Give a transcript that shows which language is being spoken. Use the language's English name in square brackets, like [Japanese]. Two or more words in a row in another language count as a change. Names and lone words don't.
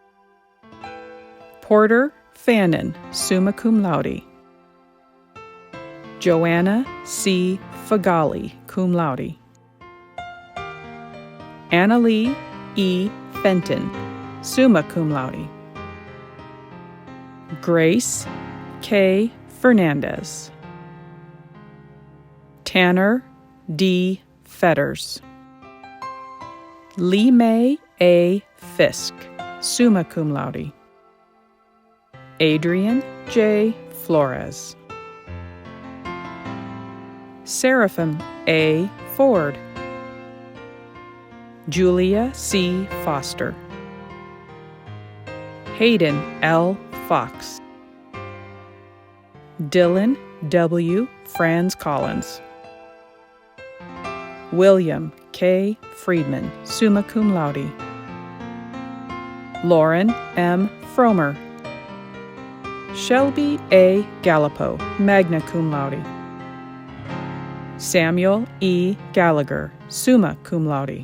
[English] Porter Fannin, [Latin] summa cum laude. [English] Joanna C. Fagali, cum laude. Annalee E. Fenton, [Latin] summa cum laude. [English] Grace K. Fernandez. Tanner D. Fetters. Lee May A. Fisk, [Latin] summa cum laude. [English] Adrian J. Flores. Seraphim A. Ford. Julia C. Foster. Hayden L. Fox. Dylan W. Franz Collins. William K. Friedman, [Latin] summa cum laude. [English] Lauren M. Fromer. Shelby A. Gallipo, [Latin] magna cum laude. [English] Samuel E. Gallagher, [Latin] summa cum laude.